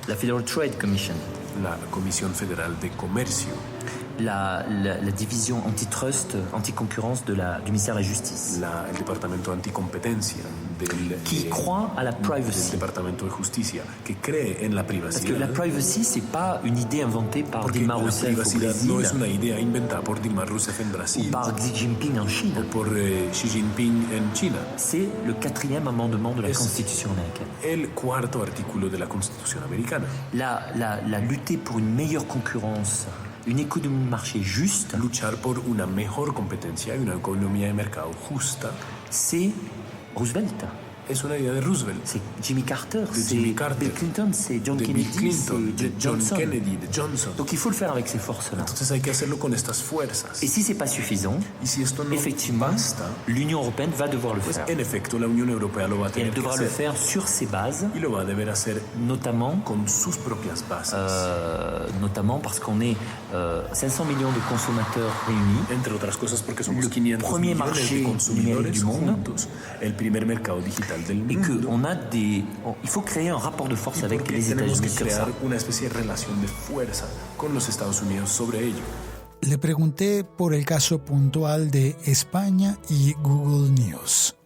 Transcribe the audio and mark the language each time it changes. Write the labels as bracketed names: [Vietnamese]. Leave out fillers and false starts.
[French] la Federal Trade Commission, [Spanish] la Comisión Federal de Comercio, [French] la division antitrust, anticoncurrence du ministère de la Justice, [Spanish] el Departamento Anticompetencia [French] qui croit à la privacy. [Spanish] Del Departamento de Justicia, que cree en la privacidad. [French] Parce que la privacy, c'est pas une idée inventée par Dilma Rousseff au Brésil, [Spanish] no es una idea inventada por Dilma Rousseff en Brasil, [French] ou par Xi Jinping en Chine, ou [Spanish] por Xi Jinping en China. [French] C'est le 4e amendement de la Constitution américaine. [Spanish] El cuarto artículo de la Constitución americana. [French] La lutter pour une meilleure concurrence, une économie de marché juste, [Spanish] luchar por una mejor competencia y una economía de mercado justa, [French] c'est Roosevelt. [Spanish] Es una idea de Roosevelt. [French] C'est Jimmy Carter, c'est Bill Clinton, c'est John Kennedy, c'est Johnson. Donc il faut le faire avec ces forces-là. [Spanish] Entonces hay que hacerlo con estas fuerzas. [French] Et si c'est pas suffisant, effectivement, l'Union européenne va devoir le faire. [Spanish] En efecto, la Unión Europea lo va a tener que hacer. [French] Elle devra le faire sur ses bases. [Spanish] Y lo va a deber hacer [French] notamment [Spanish] con sus propias bases. [French] Notamment parce qu'on est 500 millions de consommateurs réunis. [Spanish] Entre otras cosas porque somos 500 millones de consumidores juntos. El primer mercado digital. [French] Et qu'on a il faut créer un rapport de force avec les États-Unis sur ça. [Spanish] Una especie de relación de fuerza con los Estados Unidos sobre ello. Le pregunté por el caso puntual de España y Google News.